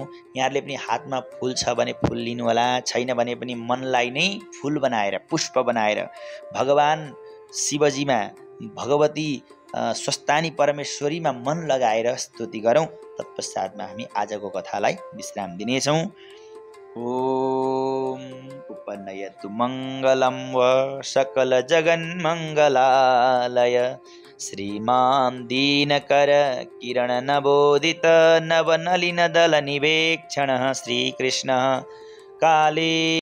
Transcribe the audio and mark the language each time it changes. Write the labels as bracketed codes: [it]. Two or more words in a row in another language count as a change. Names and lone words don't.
[ne] यहाँहरूले पनि हातमा फुल छ भने फुल लिनु होला, छैन भने पनि मनलाई नै फुल बनाएर पुष्प बनाएर भगवान शिवजीमा भगवती स्वस्तानी परमेश्वरीमा मन लगाएर स्तुति गरौँ। तत्पश्चातमा हामी आजको कथालाई विश्राम दिनेछौँ। [sa] ओम उपनयतु मङ्गलं व सकल जगन्मङ्गलालय श्रीमान् दीनकर किरण नवोदित नवनलिन दल निवेक्षण श्रीकृष्ण काले